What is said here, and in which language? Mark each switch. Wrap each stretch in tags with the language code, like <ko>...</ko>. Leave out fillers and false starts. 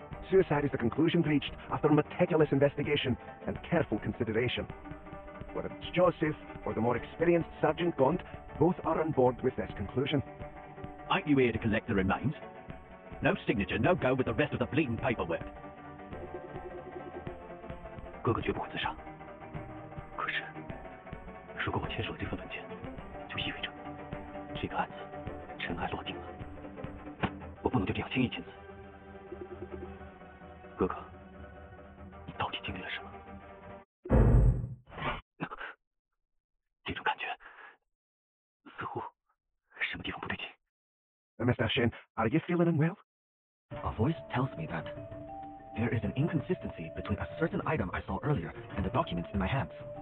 <en>Suicide is the conclusion reached after meticulous investigation and careful consideration. Whether it's Joseph or the more experienced Sergeant Gaunt, both are on board with this conclusion. Ain't you here to collect the remains? No signature, no go with the rest of the bleeding paperwork.</en> <zh>哥哥绝不会自杀。可是，如果我签署了这份文件，就意味着这个案子尘埃落定了。我不能就这样轻易签字。哥哥，你到底经历了什么？这种感觉似乎什么地方不对劲。</zh> <en>Mr. Shen, are you feeling unwell? A voice tells me that there is an inconsistency between a certain item I saw earlier and the documents in my hands.</en>